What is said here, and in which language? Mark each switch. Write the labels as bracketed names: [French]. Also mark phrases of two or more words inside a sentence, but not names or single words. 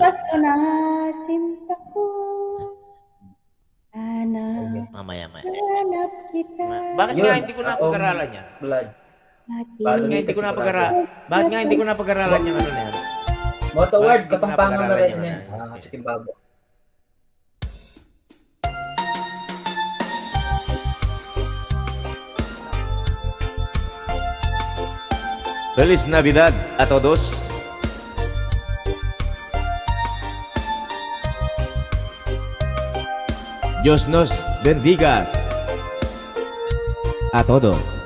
[Filipino] Pasko na, sinta ko. Hanap, Mamaya-maya. hanap kita. Bakit Yun, nga hindi ko napag-aralan yan? Blood. Bakit? Bago Bakit hindi ko napag-aralan? Bakit nga hindi ko napag-aralan yung ano na yan? Moto Bakit word, hindi ko kapampangan na napag-aralan rin yun? yan. Sa Timbago. [Spanish] Feliz Navidad a todos. Dios nos bendiga a todos.